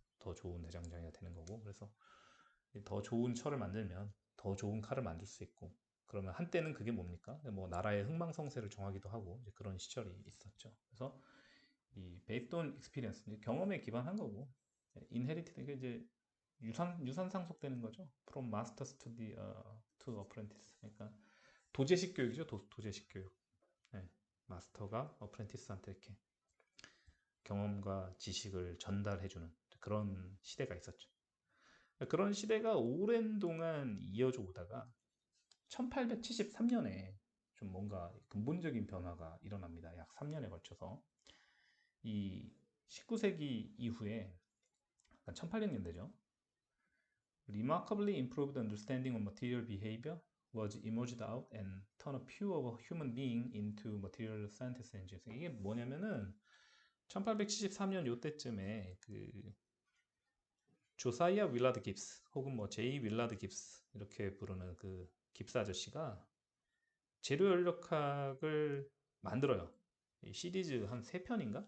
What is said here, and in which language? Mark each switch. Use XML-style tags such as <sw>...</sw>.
<ko>더 좋은 대장장이가 되는 거고. 그래서 더 좋은 철을 만들면 더 좋은 칼을 만들 수 있고, 그러면 한때는 그게 뭡니까? 뭐 나라의 흥망성쇠를 정하기도 하고 이제 그런 시절이 있었죠. 그래서 이</ko> <en>based on experience,</en> <ko>경험에 기반한 거고, inherited, 이게 이제 유산 상속되는 거죠.</ko> <en>from masters to apprentice.</en> <ko>그러니까 도제식 교육이죠. 도제식 교육. 네. 마스터가 어프렌티스한테 이렇게 경험과 지식을 전달해주는 그런 시대가 있었죠. 그런 시대가 오랜 동안 이어져 오다가 1873년에 좀 뭔가 근본적인 변화가 일어납니다. 약 3년에 걸쳐서. 이 19세기 이후에, 1800년대죠.</ko> <en>Remarkably improved understanding of material behavior was emerged out and turned a pure human being into material scientist engineers.</en> <ko>이게 뭐냐면은 1873년 요때쯤에 그 조사이아 윌라드 깁스 혹은 뭐 제이 윌라드 깁스 이렇게 부르는 그 깁스 아저씨가 재료 연력학을 만들어요. 이 시리즈 한 3편인가?</ko>